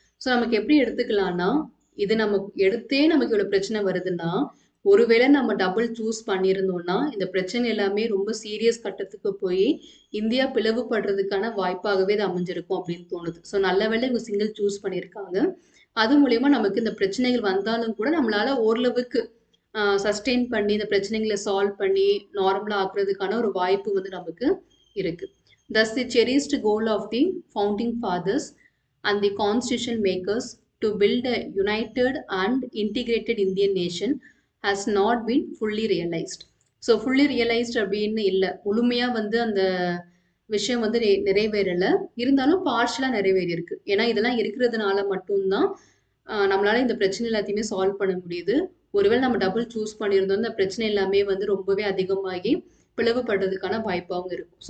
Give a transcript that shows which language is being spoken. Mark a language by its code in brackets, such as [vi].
[ta] So நமக்கு எப்படி எடுத்துக்கலாம்னா, இது நம்ம எடுத்தே நமக்கு இவ்வளோ பிரச்சனை வருதுன்னா, ஒருவேளை நம்ம டபுள் சூஸ் பண்ணியிருந்தோம்னா, இந்த பிரச்சனை எல்லாமே ரொம்ப சீரியஸ் கட்டத்துக்கு போயி, இந்தியா பிளவுபடுறதுக்கான வாய்ப்பாகவே இது அமைஞ்சிருக்கும் அப்படின்னு தோணுது. ஸோ நல்ல வேளை இவங்க சிங்கிள் சூஸ் பண்ணியிருக்காங்க. அது மூலியமா நமக்கு இந்த பிரச்சனைகள் வந்தாலும் கூட நம்மளால ஓரளவுக்கு சஸ்டெயின் பண்ணி இந்த பிரச்சனைகள சால்வ் பண்ணி நார்மலா ஆக்குறதுக்கான ஒரு வாய்ப்பு வந்து நமக்கு இருக்கு. [en] Thus, the cherished goal of the founding fathers and the constitution makers to build a united and integrated Indian nation has not been fully realized. [ta] So [en] fully realised [ta] அப்படின்னு இல்லை. முழுமையா வந்து அந்த விஷயம் வந்து நிறைவேறல. இருந்தாலும் பார்ஷியலா நிறைவேறியிருக்கு. ஏன்னா இதெல்லாம் இருக்கிறதுனால மட்டும்தான் நம்மளால இந்த பிரச்சனை எல்லாத்தையுமே சால்வ் பண்ண முடியுது. ஒருவேளை நம்ம டபுள் சூஸ் பண்ணியிருந்தோம், இந்த பிரச்சனை எல்லாமே வந்து ரொம்பவே அதிகமாகி பிளவுபடுறதுக்கான வாய்ப்பாகவும் இருக்கும்.